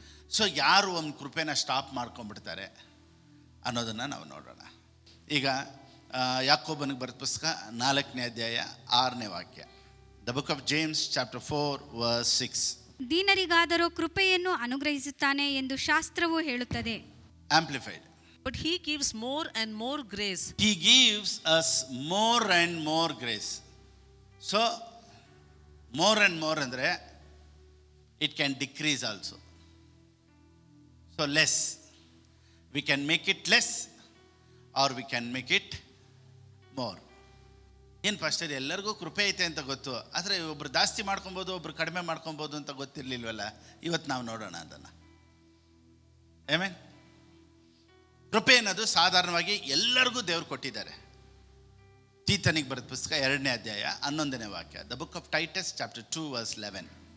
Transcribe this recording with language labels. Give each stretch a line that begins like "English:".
Kannada: So ಯಾರು ಒಂದು ಕೃಪೆನ stop ಮಾಡ್ಕೊಂಡ್ಬಿಡ್ತಾರೆ ಅನ್ನೋದನ್ನು ನಾವು ನೋಡೋಣ. ಈಗ ಯಾಕೋಬನಿಗೆ ಬರೆದ ಪುಸ್ತಕ 4ನೇ ಅಧ್ಯಾಯ 6ನೇ ವಾಕ್ಯ.
English: The book of James chapter 4 verse 6.
Kannada: ದೀನರಿಗಾದರೂ ಕೃಪೆಯನ್ನು ಅನುಗ್ರಹಿಸುತ್ತಾನೆ ಎಂದು ಶಾಸ್ತ್ರವು ಹೇಳುತ್ತದೆ.
English: Amplified. But he gives more and more grace. He gives us more and more grace. So more and more ಅಂದರೆ it can decrease also. So less. We can make it less or we can make it more.
Kannada: ಏನು pastor, ಎಲ್ಲರಿಗೂ ಕೃಪೆ ಐತೆ ಅಂತ ಗೊತ್ತು, ಆದರೆ ಒಬ್ರು ಜಾಸ್ತಿ ಮಾಡ್ಕೊಬೋದು, ಒಬ್ರು ಕಡಿಮೆ ಮಾಡ್ಕೊಬೋದು ಅಂತ ಗೊತ್ತಿರಲಿಲ್ವಲ್ಲ. ಇವತ್ತು ನಾವು ನೋಡೋಣ ಅದನ್ನು. ಆಮೆನ್. ಕೃಪೆ ಅನ್ನೋದು ಸಾಧಾರಣವಾಗಿ ಎಲ್ಲರಿಗೂ ದೇವ್ರು ಕೊಟ್ಟಿದ್ದಾರೆ. ತೀತನಿಗೆ ಬರೆದ ಪುಸ್ತಕ 2ನೇ ಅಧ್ಯಾಯ 11ನೇ ವಾಕ್ಯ.
English: The book of Titus chapter 2 verse 11.